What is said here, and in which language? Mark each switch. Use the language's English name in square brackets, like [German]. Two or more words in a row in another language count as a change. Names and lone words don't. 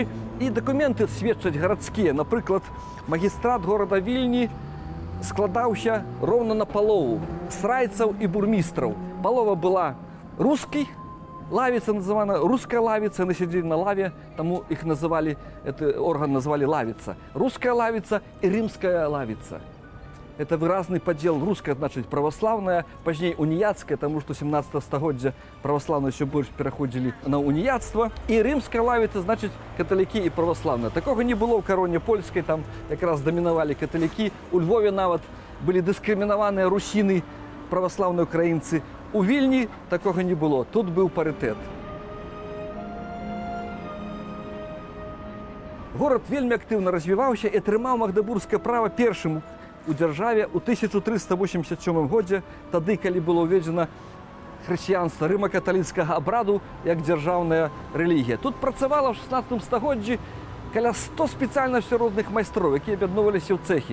[Belarusian] І дакументы сведчаць гарадскія. Напрыклад, магістрат горада Вільні складаўся роўна на палову з райцаў і бурмістраў. Палова была рускай, лавіца называна руская лавіца, яны сядзелі на лаве, таму іх называлі, гэты орган назвалі лавіца. Руская лавіца і рымская лавіца. [Russian] Это выразный подел. Русская, значит, православная, позднее уніяцкая, потому что 17 стагоддзя православные еще больше переходили на уніяцтво. И римская лавица, значит, католики и православные. Такого не было в короне польской, там как раз доминовали католики. У Львове нават были дискриминованные русины, православные украинцы. [Belarusian] У Вільні [Russian] такого не было. Тут был паритет. Город вельмі активно развивался и [Belarusian] атрымаў магдебургскае право першым у дзяржаве ў 1387 годзе, тады, калі было ўведзена хрысціянства, рыма-каталіцкага абраду як дзяржаўная рэлігія. Тут працавала ў 16 стагоддзі каля 100 спецыяльнасцяў розных майстроў, якія аб'ядноўваліся ў цэхі.